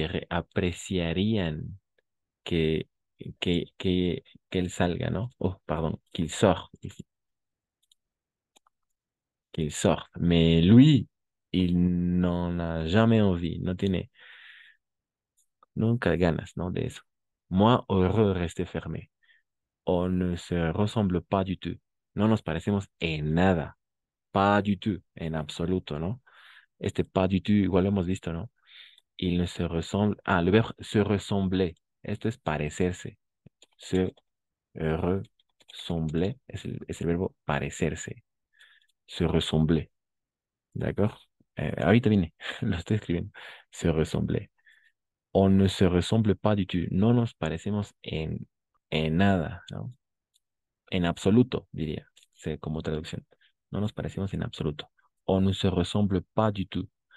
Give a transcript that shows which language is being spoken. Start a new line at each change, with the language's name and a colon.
Spanish: Apreciarían que, que él salga, ¿no?
French: Oh, pardon, qu'il sort. Qu'il sorte. Mais lui, il n'en a jamais envie.
Spanish: No tiene nunca ganas, ¿no? De eso.
French: Moi, heureux, rester fermé. On ne se ressemble pas du tout.
Spanish: No nos parecemos en nada.
French: Pas du tout,
Spanish: en absoluto, ¿no? Este
French: pas du tout,
Spanish: igual lo hemos visto, ¿no?
French: Il ne se ressemble. Ah, le verbe se ressembler.
Spanish: Esto es parecerse. Se ressembler es el verbo parecerse. Se ressembler. ¿D'accord? Ahorita viene, lo estoy escribiendo.
French: Se ressembler. On ne se ressemble pas du tout.
Spanish: No nos parecemos en nada, ¿no? En absoluto, diría, como traducción. No nos parecemos en absoluto.
French: On ne se ressemble pas du tout.